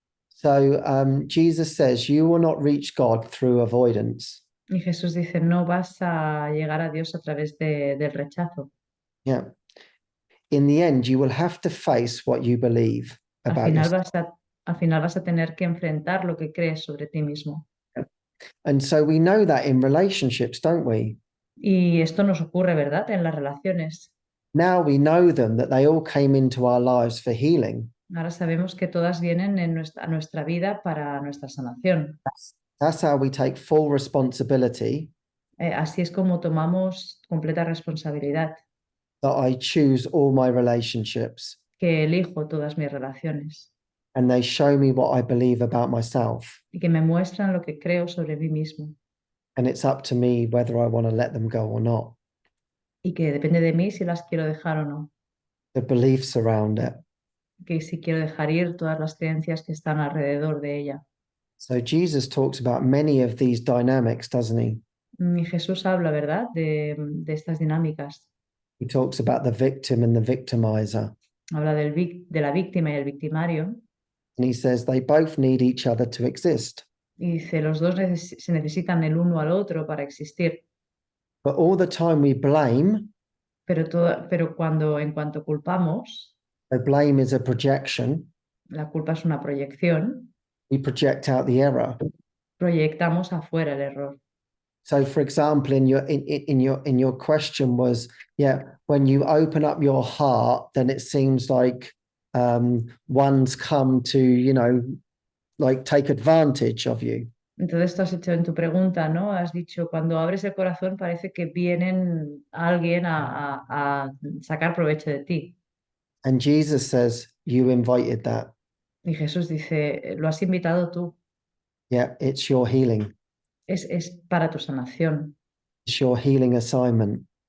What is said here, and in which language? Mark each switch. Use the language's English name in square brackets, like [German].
[English] So Jesus says you will not reach God through avoidance. [Spanish] Y Jesús dice, no vas a llegar a Dios a través del rechazo. [English] Yeah. In the end, you will have to face what you believe [Spanish] Al [English] about [Spanish] final [English] yourself. [Spanish] al final vas a tener que enfrentar lo que crees sobre ti mismo. [English] And so we know that in relationships, don't we? [Spanish] Y esto nos ocurre, ¿verdad? En las relaciones. [English] Now we know them, that they all came into our lives for healing. [Spanish] Ahora sabemos que todas vienen a nuestra vida para nuestra sanación. [English] That's how we take full responsibility, [Spanish] Así es como tomamos completa responsabilidad, [English] that I choose all my relationships [Spanish] que elijo todas mis relaciones [English] and they show me what I believe about myself. [Spanish] y que me muestran lo que creo sobre mí mismo [English] And it's up to me whether I want to let them go or not. [Spanish] y que depende de mí si las quiero dejar o no, [English] The beliefs around it. [Spanish] que si quiero dejar ir todas las creencias que están alrededor de ella. [English] So Jesus talks about many of these dynamics, doesn't he? [Spanish] Y Jesús habla, ¿verdad?, de estas dinámicas. [English] He talks about the victim and the victimizer. [Spanish] Habla de la víctima y el victimario [English] And he says they both need each other to exist. [Spanish] y dice, los dos se necesitan el uno al otro para existir, [English] But all the time we blame, [Spanish] pero en cuanto culpamos, [English] so blame is a projection, [Spanish] la culpa es una proyección, [English] we project out the error. [Spanish] proyectamos afuera el error. [English] So for example, in your question was, yeah, when you open up your heart, then it seems like one's come to, like take advantage of you. [Spanish] Entonces, tú has hecho en tu pregunta, ¿no? Has dicho, cuando abres el corazón parece que vienen alguien a sacar provecho de ti. [English] And Jesus says, you invited that. [Spanish] Y Jesús dice, lo has invitado tú, [English] Yeah, it's your healing. [Spanish] es para tu sanación, [English] It's your healing assignment.